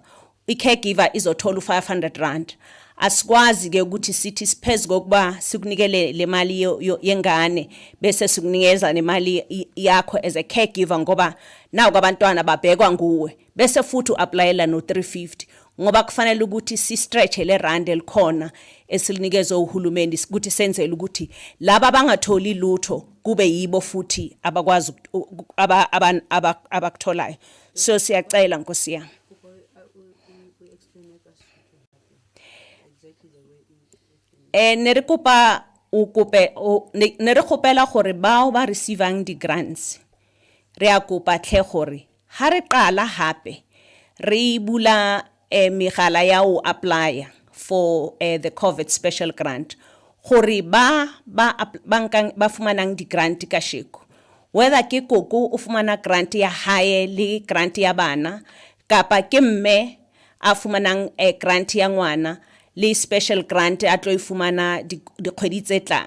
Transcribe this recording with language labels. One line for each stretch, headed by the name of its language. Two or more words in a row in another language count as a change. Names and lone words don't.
Zulu: I-caregiver izothola u-500 rand. Asikwazi ke ukuthi sithi siphezulu kokuba sikunikele le mali yengane bese sikunikeza nemali yakho
English: as a caregiver
Zulu: ngoba nawo abantwana babhekwa nguwe bese futhi uapplyela no 350 ngoba kufanele ukuthi si stretch le rand elikhona esilinikeza uhulumeni ukuthi senzele ukuthi laba abangatholi lutho kube yibo futhi abakwazi abakutholayo. So siyacela Nkosi yami.
Southern Sotho: Nerekupa nerekopela gore bao ba receivang di grants re a kopa tle gore ha re qala hape re bula megala ya o
English: apply for the COVID special grant
Southern Sotho: gore ba fumanang di grant ka sheko, whether ke koko o fumana grant ya hae le grant ya bana kapa ke mme a fumanang grant ya ngwana le
English: special grant
Southern Sotho: a tlo ifumana di kgwedi tse tlang.